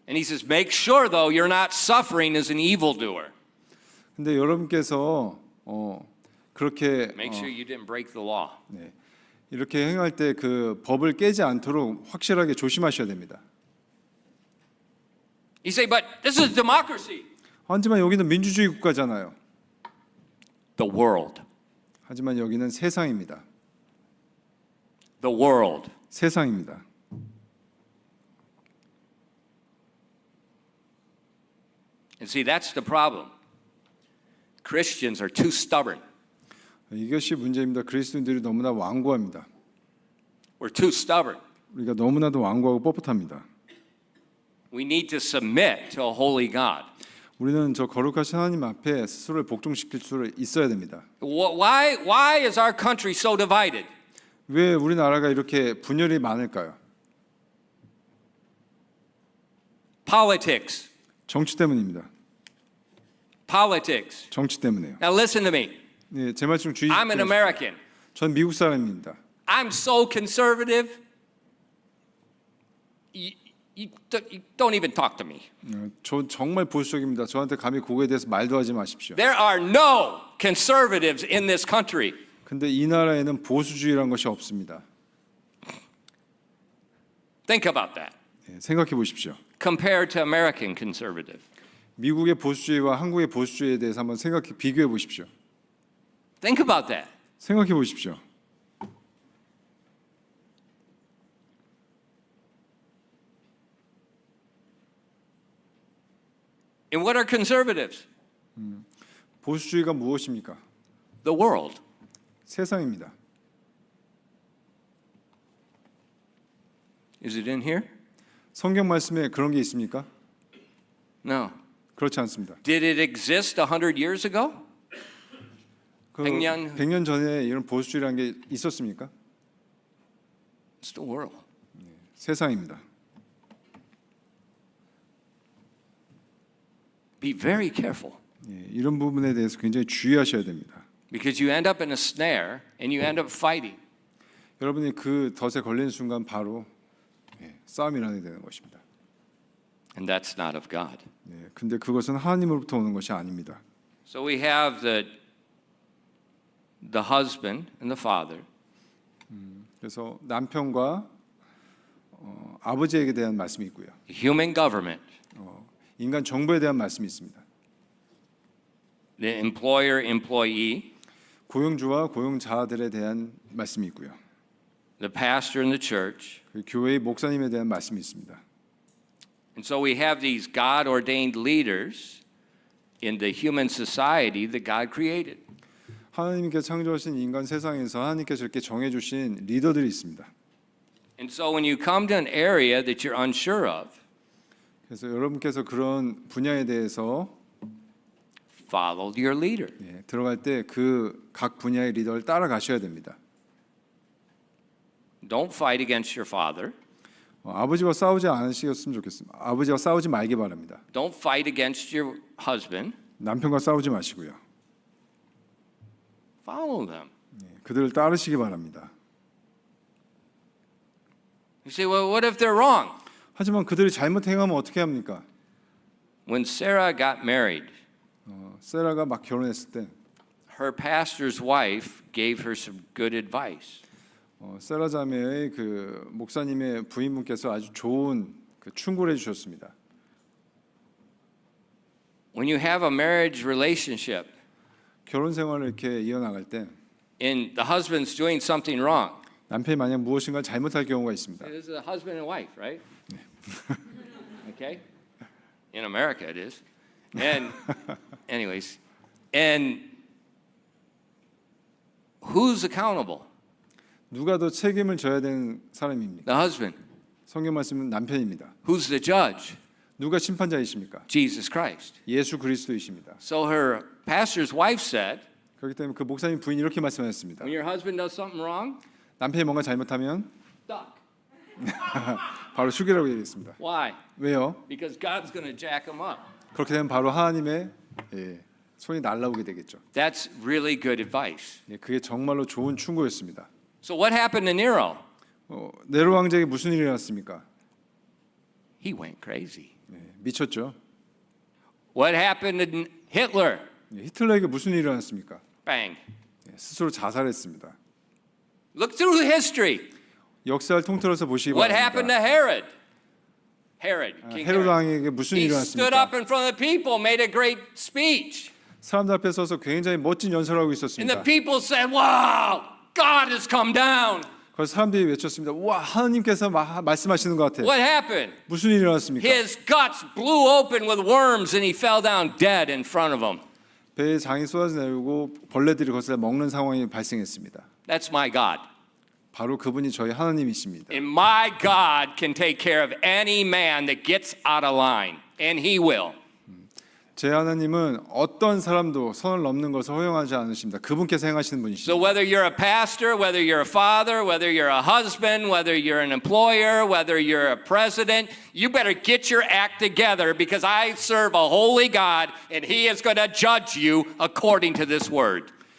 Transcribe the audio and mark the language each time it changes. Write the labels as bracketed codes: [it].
[en] And he says, make sure though you're not suffering as an evildoer. [ko] 근데 여러분께서 그렇게 [en] Make sure you didn't break the law. [ko] 네, 이렇게 행할 때 그 법을 깨지 않도록 확실하게 조심하셔야 됩니다. [en] You say, but this is democracy. [ko] 하지만 여기는 민주주의 국가잖아요. [en] The world. [ko] 하지만 여기는 세상입니다. [en] The world. [ko] 세상입니다. [en] And see, that's the problem. Christians are too stubborn. [ko] 이것이 문제입니다. 그리스도인들이 너무나 완고합니다. [en] We're too stubborn. [ko] 우리가 너무나도 완고하고 뻣뻣합니다. [en] We need to submit to a holy God. [ko] 우리는 저 거룩하신 하나님 앞에 스스로를 복종시킬 수 있어야 됩니다. [en] Why is our country so divided? [ko] 왜 우리나라가 이렇게 분열이 많을까요? [en] Politics. [ko] 정치 때문입니다. [en] Politics. [ko] 정치 때문에요. [en] Now listen to me. [ko] 네, 제 말씀 주의. [en] I'm an American. [ko] 전 미국 사람입니다. [en] I'm so conservative. You don't even talk to me. [ko] 저 정말 보수적입니다. 저한테 감히 그거에 대해서 말도 하지 마십시오. [en] There are no conservatives in this country. [ko] 근데 이 나라에는 보수주의란 것이 없습니다. [en] Think about that. [ko] 네, 생각해 보십시오. [en] Compared to American conservative. [ko] 미국의 보수주의와 한국의 보수주의에 대해서 한번 비교해 보십시오. [en] Think about that. [ko] 생각해 보십시오. [en] And what are conservatives? [ko] 보수주의가 무엇입니까? [en] The world. [ko] 세상입니다. [en] Is it in here? [ko] 성경 말씀에 그런 게 있습니까? [en] No. [ko] 그렇지 않습니다. [en] Did it exist 100 years ago? [ko] 그 100년 100년 전에 이런 보수주의라는 게 있었습니까? [en] It's the world. [ko] 세상입니다. [en] Be very careful [ko] 이런 부분에 대해서 굉장히 주의하셔야 됩니다. [en] because you end up in a snare and you end up fighting. [ko] 여러분이 그 덫에 걸리는 순간 바로 싸움이 일어나게 되는 것입니다. [en] And that's not of God. [ko] 근데 그것은 하나님으로부터 오는 것이 아닙니다. [en] So we have the husband and the father. [ko] 그래서 남편과 아버지에게 대한 말씀이 있고요. [en] Human government. [ko] 인간 정부에 대한 말씀이 있습니다. [en] The employer employee. [ko] 고용주와 고용자들에 대한 말씀이 있고요. [en] The pastor and the church. [ko] 그 교회의 목사님에 대한 말씀이 있습니다. [en] And so we have these God ordained leaders in the human society that God created. [ko] 하나님께서 창조하신 인간 세상에서 하나님께서 이렇게 정해주신 리더들이 있습니다. [en] And so when you come to an area that you're unsure of, [ko] 그래서 여러분께서 그런 분야에 대해서 [en] follow your leader. [ko] 들어갈 때 그 각 분야의 리더를 따라가셔야 됩니다. [en] Don't fight against your father. [ko] 아버지와 싸우지 않으셨으면 좋겠습니다. 아버지와 싸우지 말기 바랍니다. [en] Don't fight against your husband. [ko] 남편과 싸우지 마시고요. [en] Follow them. [ko] 그들을 따르시기 바랍니다. [en] You say, well, what if they're wrong? [ko] 하지만 그들이 잘못 행하면 어떻게 합니까? [en] When Sarah got married, [ko] 세라가 막 결혼했을 때 [en] her pastor's wife gave her some good advice. [ko] 세라 자매의 그 목사님의 부인분께서 아주 좋은 그 충고를 해주셨습니다. [en] When you have a marriage relationship [ko] 결혼 생활을 이렇게 이어나갈 때 [en] and the husband's doing something wrong, [ko] 남편이 만약 무엇인가 잘못할 경우가 있습니다. [en] it is a husband and wife, right? Okay? In America it is. And anyways, and who's accountable? [ko] 누가 더 책임을 져야 되는 사람입니까? [en] The husband. [ko] 성경 말씀은 남편입니다. [en] Who's the judge? [ko] 누가 심판자이십니까? [en] Jesus Christ. [ko] 예수 그리스도이십니다. [en] So her pastor's wife said, [ko] 그렇기 때문에 그 목사님 부인이 이렇게 말씀하셨습니다. [en] when your husband does something wrong, [ko] 남편이 뭔가 잘못하면 [en] duck. [ko] 바로 죽이라고 얘기했습니다. [en] Why? [ko] 왜요? [en] Because God's going to jack him up. [ko] 그렇게 되면 바로 하나님의 손이 날라오게 되겠죠. [en] That's really good advice. [ko] 그게 정말로 좋은 충고였습니다. [en] So what happened to Nero? [ko] 네로 왕제에게 무슨 일이 일어났습니까? [en] He went crazy. [ko] 미쳤죠. [en] What happened to Hitler? [ko] 히틀러에게 무슨 일이 일어났습니까? [en] Bang. [ko] 스스로 자살했습니다. [en] Look through history. [ko] 역사를 통틀어서 보시기 [en] What happened to [ko] 바랍니다. [en] Herod? Herod, King [ko] 헤롯 [en] Herod. [ko] 왕에게 무슨 [en] He [ko] 일이 [en] stood up [ko] 일어났습니까? [en] in front of the people, made a great speech. [ko] 사람들 앞에 서서 굉장히 멋진 연설을 하고 [en] And the [ko] 있었습니다. [en] people said, wow, God has come down. [ko] 그래서 사람들이 외쳤습니다. 와, 하나님께서 말씀하시는 것 같아. [en] What happened? [ko] 무슨 일이 일어났습니까? [en] His guts blew open with worms and he fell down dead in front of them. [ko] 배에 장이 쏟아져 내리고 벌레들이 거기서 먹는 상황이 발생했습니다. [en] That's my God. [ko] 바로 그분이 저희 하나님이십니다. [en] And my God can take care of any man that gets out of line. And he will. [ko] 제 하나님은 어떤 사람도 선을 넘는 것을 허용하지 않으십니다. 그분께서 행하시는 분이십니다. [en] So whether you're a pastor, whether you're a father, whether you're a husband, whether you're an employer, whether you're a president, you better get your act together because I serve a holy God and he is going to judge you according to this word.